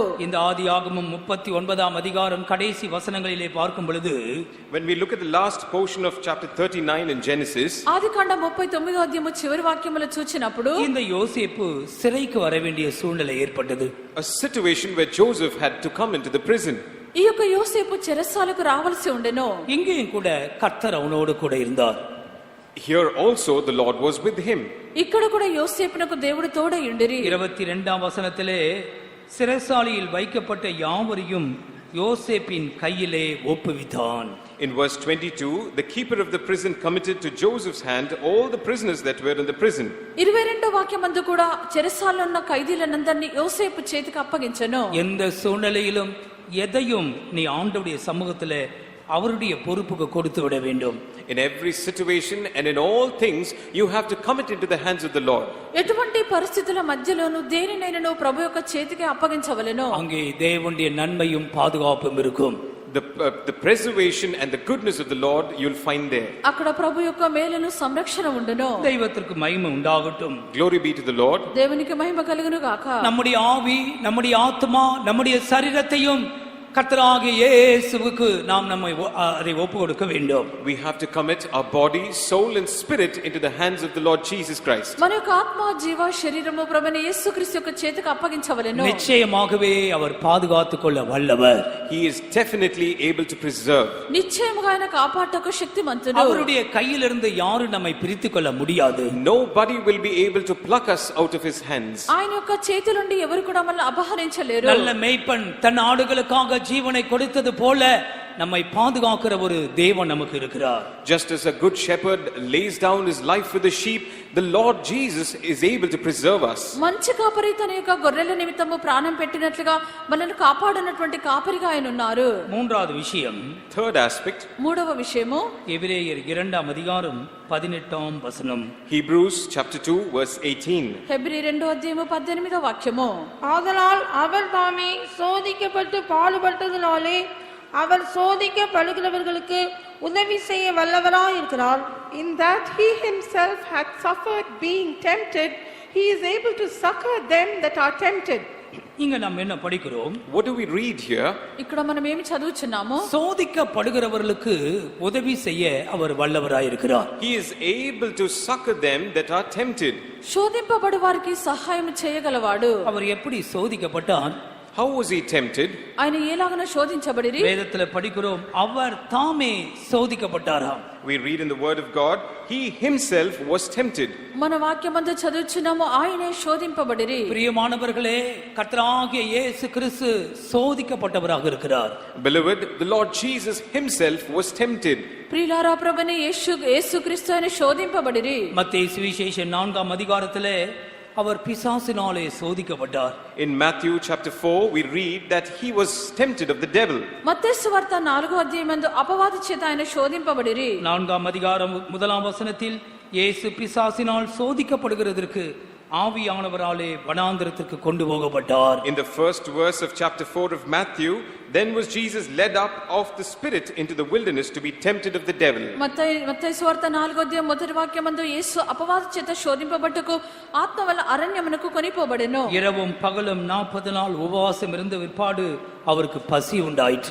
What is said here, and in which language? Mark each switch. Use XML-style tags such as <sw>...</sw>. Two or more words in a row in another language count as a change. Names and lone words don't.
<ta>இந்த ஆதியாகமம் 39ஆம் அதிகாரம் கடைசி வசனங்களிலே பார்க்கும் பொழுது,</ta> <en>When we look at the last portion of chapter 39 in Genesis,</en> <te>ఆదికాండ 39వ అధ్యాయము చివరి వాక్యములు చూచినప్పుడు</te> <ta>இந்த யோசேப்பு சிறைக்கு வர வேண்டிய சூழ்நிலை ஏற்பட்டது.</ta> <en>a situation where Joseph had to come into the prison.</en> <te>ఈ యొక్క యోసేపు చెరసాలకు రావాల్సి ఉండెను.</te> <ta>இங்கேயும் கூட கர்த்தர் அவனோடு கூட இருந்தார்.</ta> <en>Here also the Lord was with him.</en> <te>ఇక్కడ కూడా యోసేపునకు దేవుడు తోడై ఉండిరి.</te> <ta>22ஆம் வசனத்திலே சிறைசாலையில் வைக்கப்பட்ட யாவரையும் யோசேப்பின் கையிலே ஒப்புவித்தான்.</ta> <en>In verse 22, the keeper of the prison committed to Joseph's hand all the prisoners that were in the prison.</en> <te>22వ వాక్యమందు కూడా చెరసాలలో ఉన్న ఖైదీలనందరినీ యోసేపు చేతికి అప్పగించెను.</te> <ta>எந்த சூழ்நிலையிலும் எதையும் நீ ஆண்டவருடைய சமூகத்திலே அவருடைய பொறுப்புக்கு கொடுத்து விட வேண்டும்.</ta> <en>In every situation and in all things, you have to commit into the hands of the Lord.</en> <te>ఎటువంటి పరిస్థితుల మధ్యలోనూ దేనినైనా ప్రభు యొక్క చేతికి అప్పగించవలెను.</te> <ta>அங்கே தேவனுடைய நன்மையும் பாதுகாப்பும் இருக்கும்.</ta> <en>The preservation and the goodness of the Lord you'll find there.</en> <te>అక్కడ ప్రభు యొక్క మేలును సంరక్షణ ఉండును.</te> <ta>தெய்வத்திற்கு மகிமை உண்டாகட்டும்.</ta> <en>Glory be to the Lord.</en> <te>దేవునికి మహిమ కలుగును గాక.</te> <ta>நம்முடைய ஆவி, நம்முடைய ஆத்மா, நம்முடைய சரீரத்தையும் கர்த்தராகிய இயேசுவுக்கு நாம் அதை ஒப்பு கொடுக்க வேண்டும்.</ta> <en>We have to commit our body, soul and spirit into the hands of the Lord Jesus Christ.</en> <te>మన యొక్క ఆత్మ, జీవ, శరీరము ప్రభువైన యేసుక్రీస్తు యొక్క చేతికి అప్పగించవలెను.</te> <ta>நிச்சயமாகவே அவர் பாதுகாத்துக் கொள்ள வல்லவர்.</ta> <en>He is definitely able to preserve.</en> <te>నిశ్చయముగా ఆయన కాపాడటకు శక్తిమంతుడు.</te> <ta>அவருடைய கையிலிருந்து யாரும் நம்மை பிரித்துக் கொள்ள முடியாது.</ta> <en>Nobody will be able to pluck us out of his hands.</en> <te>ఆయన యొక్క చేతి నుండి ఎవరు కూడా మనల్ని అపహరించలేరు.</te> <ta>நல்ல மேய்ப்பன் தன் ஆடுகளுக்காக ஜீவனை கொடுத்தது போல நம்மை பாதுகாக்கிற ஒரு தேவன் நமக்கு இருக்கிறார்.</ta> <en>Just as a good shepherd lays down his life for the sheep, the Lord Jesus is able to preserve us.</en> <te>మంచి కాపరి తన యొక్క గొర్రెల నిమిత్తము ప్రాణం పెట్టినట్లుగా మనల్ని కాపాడనటువంటి కాపరిగా ఆయన ఉన్నారు.</te> <ta>மூன்றாவது விஷயம்,</ta> <en>Third aspect,</en> <te>మూడవ విషయము</te> <ta>எபிரேயர் 2ஆம் அதிகாரம் 18ஆம் வசனம்.</ta> <en>Hebrews chapter 2 verse 18.</en> <te>హెబ్రీ 2వ అధ్యాయము 18వ వాక్యము.</te> <ta>ஆதலால் அவர் தாமே சோதிக்கப்பட்டு பாடுபட்டதினாலே அவர் சோதிக்கப்படுகிறவர்களுக்கு உதவி செய்ய வல்லவராய் இருக்கிறார்.</ta> <en>In that he himself had suffered being tempted, he is able to succor them that are tempted.</en> <ta>இங்க நாம் என்ன படிக்கிறோம்?</ta> <en>What do we read here?</en> <te>ఇక్కడ మనం ఏమి చదువుచున్నాము?</te> <ta>சோதிக்கப்படுகிறவர்களுக்கு உதவி செய்ய அவர் வல்லவராய் இருக்கிறார்.</ta> <en>He is able to succor them that are tempted.</en> <te>శోధింపబడు వారికి సహాయం చేయగలవాడు.</te> <ta>அவர் எப்படி சோதிக்கப்பட்டார்?</ta> <en>How was he tempted?</en> <te>ఆయన ఎలాగన శోధించబడిరి?</te> <ta>வேதத்துல படிக்கிறோம், அவர் தாமே சோதிக்கப்பட்டாராம்.</ta> <en>We read in the word of God, he himself was tempted.</en> <te>మన వాక్యమందు చదువుచున్నాము, ఆయనే శోధింపబడిరి.</te> <ta>பிரியமானவர்களே, கர்த்தராகிய இயேசு கிறிஸ்து சோதிக்கப்பட்டவராக இருக்கிறார்.</ta> <en>Beloved, the Lord Jesus himself was tempted.</en> <te>ప్రియులారా, ప్రభువైన యేసుక్రీస్తు ఆయన శోధింపబడిరి.</te> <ta>மத்தேயு சுவிசேஷம் 4ஆம் அதிகாரத்திலே அவர் பிசாசினாலே சோதிக்கப்பட்டார்.</ta> <en>In Matthew chapter 4 we read that he was tempted of the devil.</en> <te>మత్తయి సువార్త 4వ అధ్యాయమందు అపవాది చేత ఆయన శోధింపబడిరి.</te> <ta>4ஆம் அதிகாரம் 1ஆம் வசனத்தில் இயேசு பிசாசினால் சோதிக்கப்படுகிறதற்கு ஆவியானவராலே வனாந்திரத்திற்கு கொண்டு போகப்பட்டார்.</ta> <en>In the first verse of chapter 4 of Matthew, then was Jesus led up of the Spirit into the wilderness to be tempted of the devil.</en> <te>మత్తయి సువార్త 4వ అధ్యాయం మొదటి వాక్యమందు యేసు అపవాది చేత శోధింపబట్టుకు ఆత్మ వల్ల అరణ్యమునకు కొనిపోబడెను.</te> <ta>இரவும் பகலும் 40 நாள் உபவாசம் இருந்த விற்பாடு அவருக்கு பசி உண்டாயிற்று.</ta>